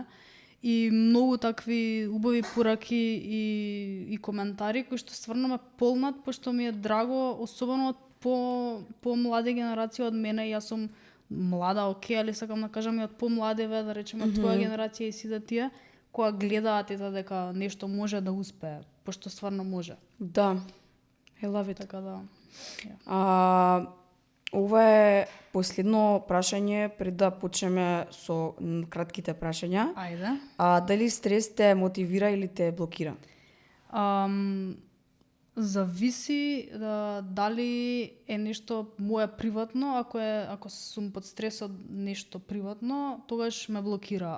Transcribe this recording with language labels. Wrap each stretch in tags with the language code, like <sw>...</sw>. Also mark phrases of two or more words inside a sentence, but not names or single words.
<mk>И многу такви убави пораки и коментари кои што стварно ме полнат, пошто ми е драго, особено од по-млади генерации од мене. Јас сум млада, окей, али сакам да кажам и од по-младиве, да речеме твоја генерација и сите тие, која гледаат ета дека нешто може да успее, пошто стварно може. Да.</mk> <en>I love it.</en> <mk>Така да. Ова е последно прашање пред да почнеме со кратките прашања. Ајде. Дали стрес те мотивира или те блокира? Зависи дали е нешто мое приватно, ако сум под стрес од нешто приватно, тогаш ме блокира.</mk>